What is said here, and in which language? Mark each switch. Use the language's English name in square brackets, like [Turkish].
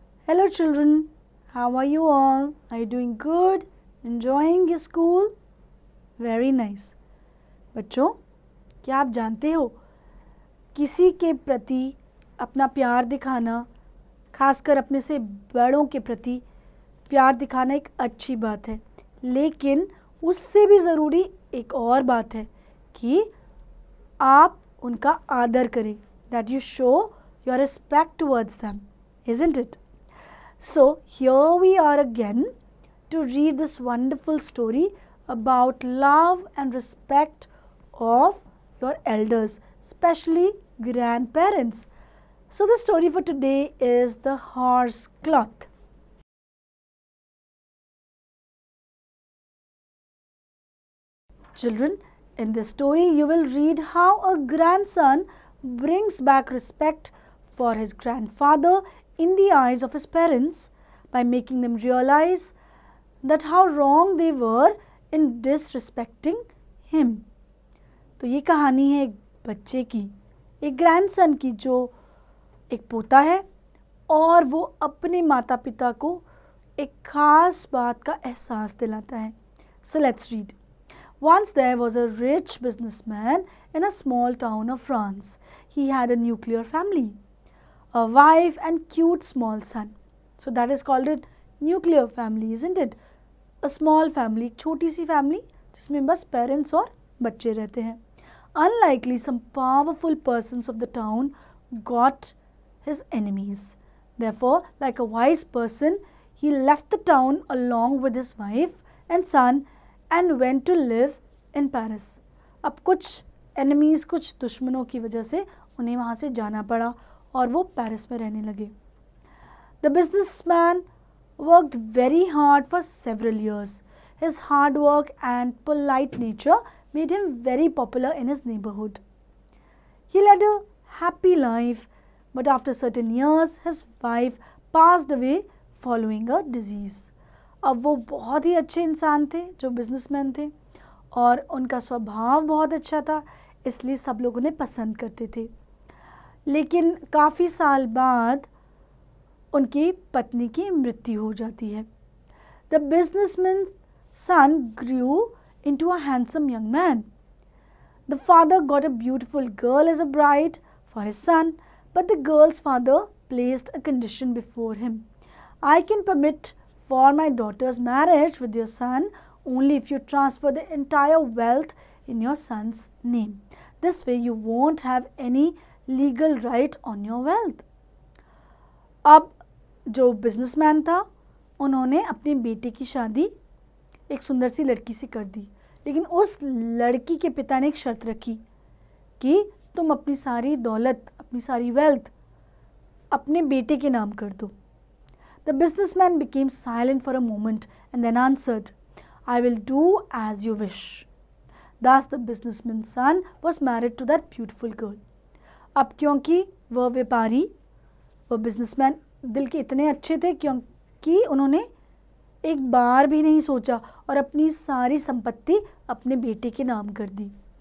[English] Hello children, how are you all? Are you doing good? Enjoying your school? Very nice. [Hindi] बच्चों, क्या आप जानते हो किसी के प्रति अपना प्यार दिखाना, खासकर अपने से बड़ों के प्रति प्यार दिखाना एक अच्छी बात है, लेकिन उससे भी ज़रूरी एक और बात है कि आप उनका आदर करें. [English] That you show your respect towards them, isn't it? So here we are again to read this wonderful story about love and respect of your elders, especially grandparents. So the story for today is the horse cloth. Children, in this story you will read how a grandson brings back respect for his grandfather in the eyes of his parents by making them realize that how wrong they were in disrespecting him. [Hindi] तो ये कहानी है एक बच्चे की, एक grandson की जो एक पोता है और वो अपने माता पिता को एक खास बात का एहसास दिलाता है. [English] So let's read. Once there was a rich businessman in a small town of France. He had a nuclear family, a wife and cute small son. So that is called a nuclear family, isn't it? A small family, [Hindi] एक छोटी सी family जिसमें बस parents और बच्चे रहते हैं. [English] Unlikely, some powerful persons of the town got his enemies. Therefore, like a wise person, he left the town along with his wife and son and went to live in Paris. [Hindi] अब कुछ enemies, कुछ दुश्मनों की वजह से उन्हें वहाँ से जाना पड़ा और वो पेरिस में रहने लगे. [English] The businessman worked very hard for several years. His hard work and polite nature made him very popular in his neighborhood. He led a happy life, but after certain years, his wife passed away following a disease. [Hindi] अब वो बहुत ही अच्छे इंसान थे जो businessman थे और उनका स्वभाव बहुत अच्छा था, इसलिए सब लोग उन्हें पसंद करते थे. लेकिन काफ़ी साल बाद उनकी पत्नी की मृत्यु हो जाती है. [English] The businessman's son grew into a handsome young man. The father got a beautiful girl as a bride for his son, but the girl's father placed a condition before him. I can permit for my daughter's marriage with your son only if you transfer the entire wealth in your son's name. This way you won't have any legal right on your wealth. [Hindi] अब जो businessman था उन्होंने अपनी बेटी की शादी एक सुंदर सी लड़की से कर दी, लेकिन उस लड़की के पिता ने एक शर्त रखी कि तुम अपनी सारी दौलत, अपनी सारी वेल्थ अपने बेटे के नाम कर दो. [English] The businessman became silent for a moment and then answered, I will do as you wish. Thus the businessman's son was married to that beautiful girl. [Hindi] अब क्योंकि वह व्यापारी, वह बिजनेसमैन दिल के इतने अच्छे थे क्योंकि उन्होंने एक बार भी नहीं सोचा और अपनी सारी संपत्ति अपने बेटे के नाम कर दी.